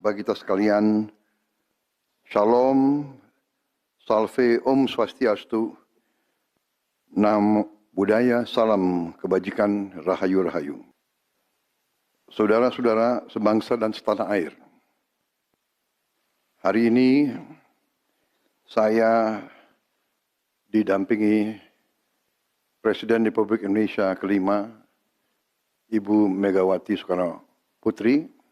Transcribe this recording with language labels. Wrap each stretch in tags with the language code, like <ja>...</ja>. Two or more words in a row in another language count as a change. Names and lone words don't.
<id>bagi kita sekalian, Shalom, Salve,</id> <ban>Om Swastiastu,</ban> <pi>Namo Buddhaya,</pi> <id>Salam Kebajikan,</id> <jv>Rahayu Rahayu.</jv> <id>Saudara-saudara sebangsa dan setanah air, hari ini saya didampingi Presiden Republik Indonesia kelima, Ibu Megawati Soekarno Putri,</id>